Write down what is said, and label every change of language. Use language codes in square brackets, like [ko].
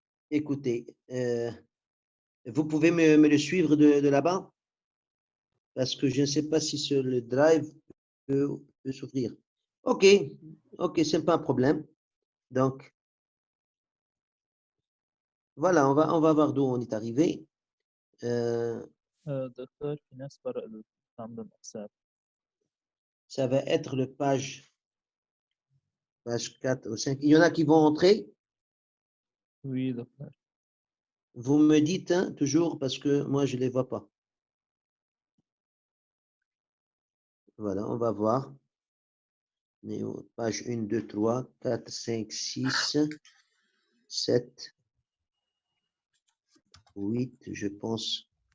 [fr] Écoutez, vous pouvez me le suivre de là-bas? Parce que je ne sais pas si le drive peut s'ouvrir. OK, c'est pas un problème. Donc, voilà, on va voir d'où on est arrivé. [ar] دكتور في ناس برا عاملين حساب. [fr] Ça va être le page 4 ou 5. Il y en a qui vont entrer? Oui, docteur. Vous me dites toujours parce que moi, je ne les vois pas. Voilà, on va voir. Page 1, 2, 3, 4, 5, 6, 7, 8, je pense.